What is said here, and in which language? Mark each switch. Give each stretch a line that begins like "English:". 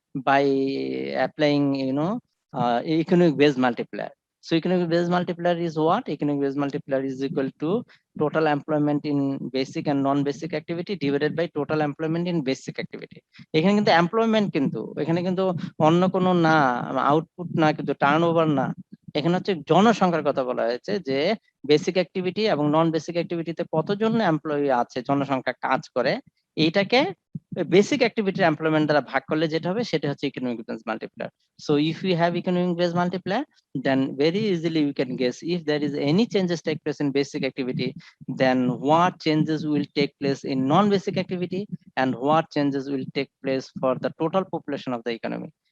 English: by applying, economic base multiplier. So economic base multiplier is what? Economic base multiplier is equal to total employment in basic and non-basic activity divided by total employment in basic activity.
Bangla: এখানে কিন্তু employment, কিন্তু এখানে কিন্তু অন্য কোনো না, output না, কিন্তু টার্নওভার না, এখানে হচ্ছে জনসংখ্যার কথা বলা হয়েছে যে বেসিক অ্যাক্টিভিটি এবং নন বেসিক অ্যাক্টিভিটিতে কতজন এমপ্লয়ি আছে, জনসংখ্যা কাজ করে, এইটাকে বেসিক অ্যাক্টিভিটির এমপ্লয়মেন্ট দ্বারা ভাগ করলে যেটা হবে সেটা হচ্ছে economic base multiplier.
English: So if you have economic base multiplier, then very easily you can guess if there is any changes take place in basic activity, then what changes will take place in non-basic activity and what changes will take place for the total population of the economy.